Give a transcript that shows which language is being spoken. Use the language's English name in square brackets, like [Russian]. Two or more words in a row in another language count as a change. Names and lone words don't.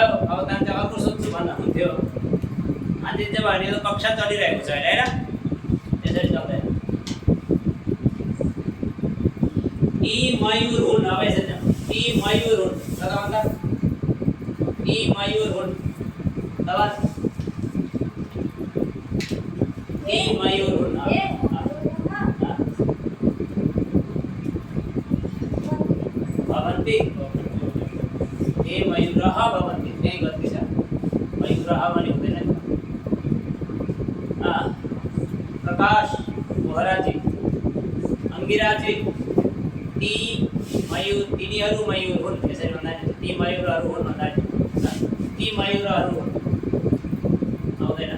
[Nepali] अब त चाहिँ अर्को सोध्छु भन्न हुन्थ्यो। हाजिरी जवाब भने त कक्षा चलिरहेको छ अहिले हैन, त्यसरी चल्दैन। ती मयूर हुन्। अब यसरी ती मयूर हुन्। भन्दा ती मयूर हुन्। तब ती मयूर हुन्। [Sanskrit] भवन्ति, ते मयूरः भवन्ति। [Nepali] त्यही गति छ। मयूरः भने हुँदैन। प्रकाश बोहराजी, अंगिराजी, ती मयूर, तिनीहरू मयूर हुन्। यसरी भन्दा ती मयूरहरू हुन् भन्दा ती मयूरहरू हुन् आउँदैन।